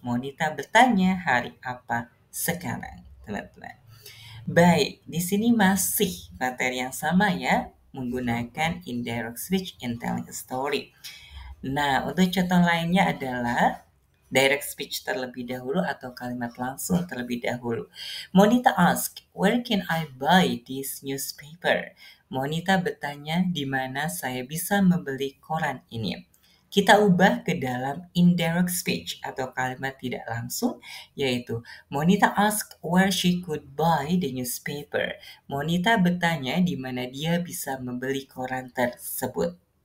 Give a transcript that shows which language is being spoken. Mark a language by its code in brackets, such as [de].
[id] Monita bertanya hari apa sekarang, teman-teman. Baik, di sini masih materi yang sama ya, menggunakan indirect speech [en] in telling a story. [id] Nah, untuk contoh lainnya adalah direct speech terlebih dahulu atau kalimat langsung terlebih dahulu. [en] Monita ask, where can I buy this newspaper? [id] Monita bertanya di mana saya bisa membeli koran ini. Kita ubah ke dalam indirect speech atau kalimat tidak langsung, yaitu Monita [en] ask where she could buy the newspaper. [id] Monita bertanya di mana dia bisa membeli koran tersebut.